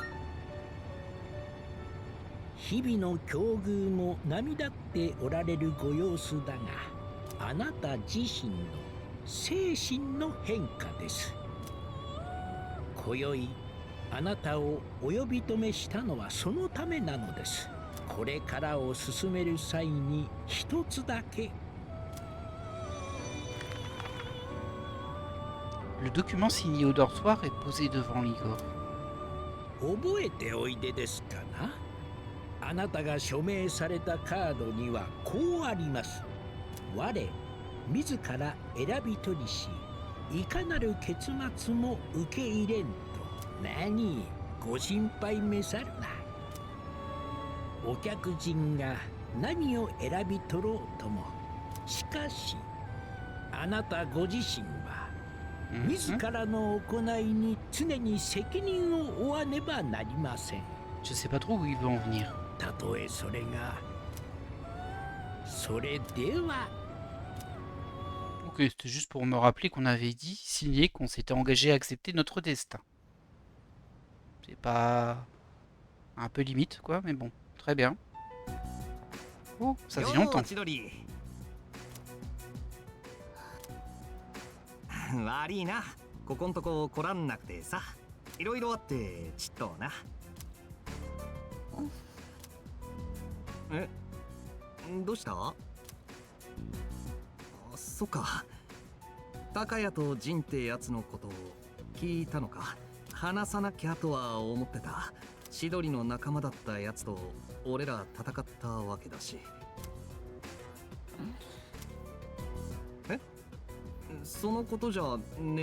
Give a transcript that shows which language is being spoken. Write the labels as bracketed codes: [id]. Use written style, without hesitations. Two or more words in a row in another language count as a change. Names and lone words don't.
[ja] 日々の境遇も波立っておられるご様子だが、あなた自身の精神の変化です。今宵あなたをお呼び止めしたのはそのためなのです。これからを進める際に一つだけ。 [fr] Le document signé au dortoir est posé devant Igor. [ja] 覚えておいでですかな。あなたが署名されたカードにはこうあります。我自ら選び取りし、いかなる結末も受け入れんと。何ご心配めさるな。お客人が何を選び取ろうとも、しかしあなたご自身は自らの行いに常に責任を負わねばなりません。 [fr] Je sais pas trop où il veut en venir. [ja] たとえそれがそれでは [fr] Ok, c'était juste pour me rappeler qu'on avait dit, signé, qu'on s'était engagé à accepter notre destin. C'est pas un peu limite, quoi, mais bon, très bien. Oh, ça fait [ja] よう [fr] longtemps. [ja] 千鳥悪いなここんとこ来らんなくてさいろいろあってちっとなえどうしたあそっか高谷と仁ってやつのことを聞いたのか話さなきゃとは思ってた千鳥の仲間だったやつと俺ら戦ったわけだしえそのことじゃねえの